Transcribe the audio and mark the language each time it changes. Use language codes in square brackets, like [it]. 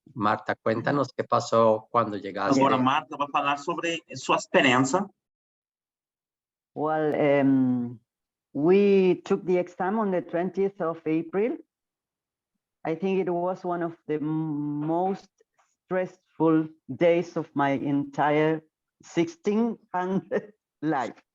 [es] Marta, cuéntanos qué pasó cuando llegaste. [pt] Agora Marta vai falar sobre sua experiência. [en] Well, we took the exam on the 20th of April. I think it was one of the most stressful days of my entire 1600 life.